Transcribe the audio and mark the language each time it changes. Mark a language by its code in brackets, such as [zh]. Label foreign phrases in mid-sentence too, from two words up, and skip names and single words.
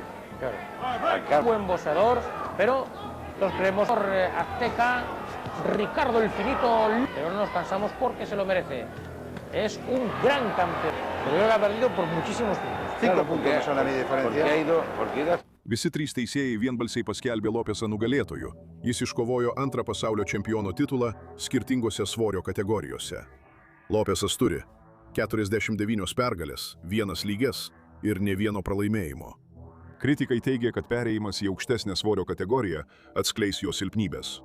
[es] Claro. Buen boxeador, pero los creemos por Azteca, Ricardo el Finito, pero no nos cansamos porque se lo merece. Es un gran campeón, pero creo que ha perdido por muchísimos puntos. 5 puntos no son la media diferencia. [lt] Visi 3 teisėjai vienbalsiai paskelbė Lopesą nugalėtoju. Jis iškovojo 2 pasaulio čempiono titulą skirtingose svorio kategorijose. Lopesas turi 49 pergalės, 1 lygias ir ne vieno pralaimėjimo. Kritikai teigia, kad perėjimas į aukštesnę svorio kategoriją atskleis jo silpnybės.